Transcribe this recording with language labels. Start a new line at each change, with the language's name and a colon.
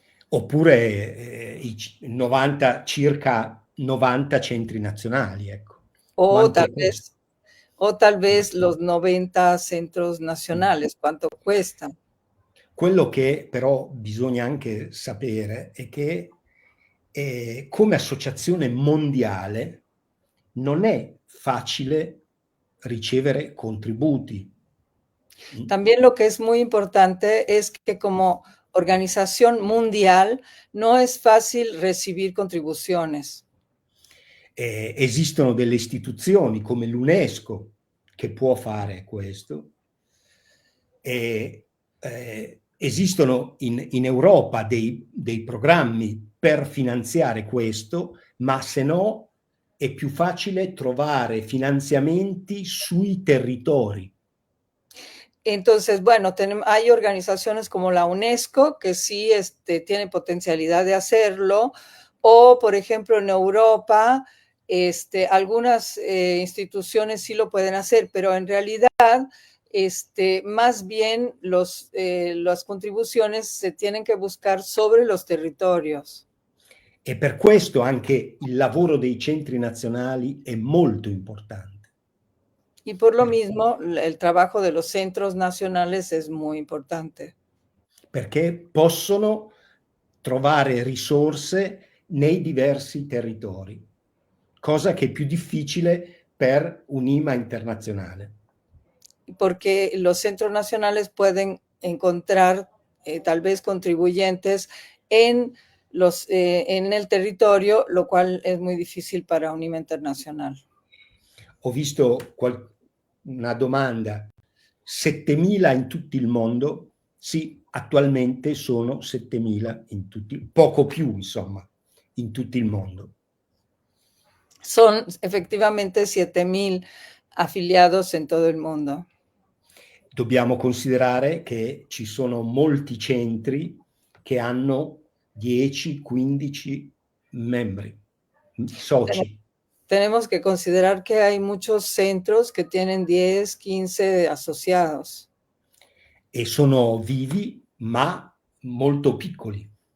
Italian: Oppure circa 90 centri nazionali, ecco.
Spanish: O tal vez los 90 centros nacionales, ¿cuánto cuestan?
Italian: Quello che però bisogna anche sapere è che come associazione mondiale non è facile ricevere contributi.
Spanish: También lo que es muy importante es que como organización mundial no es fácil recibir contribuciones.
Italian: Esistono delle istituzioni come l'UNESCO che può fare questo. Esistono in Europa dei programmi per finanziare questo, ma se no è più facile trovare finanziamenti sui territori.
Spanish: Entonces, bueno, hay organizaciones como la UNESCO que sí tiene potencialidad de hacerlo, o por ejemplo en Europa, algunas instituciones sí lo pueden hacer, pero en realidad más bien las contribuciones se tienen que buscar sobre los territorios.
Italian: E per questo anche il lavoro dei centri nazionali è molto importante.
Spanish: Y por lo mismo, el trabajo de los centros nacionales es muy importante.
Italian: Perché possono trovare risorse nei diversi territori, cosa che è più difficile per un'IMA internazionale.
Spanish: Porque los centros nacionales pueden encontrar tal vez contribuyentes en el territorio, lo cual es muy difícil para UNIMA internacional.
Italian: Ho visto una domanda, 7.000 in tutto il mondo? Sì, attualmente sono 7.000 in tutti, poco più insomma, in tutto il mondo.
Spanish: Son efectivamente 7.000 afiliados en todo el mundo.
Italian: Dobbiamo considerare che ci sono molti centri che hanno 10-15 membri, soci.
Spanish: Tenemos que considerar que hay muchos centros que tienen 10, 15 asociados.
Italian: e sono vivi ma molto piccoli.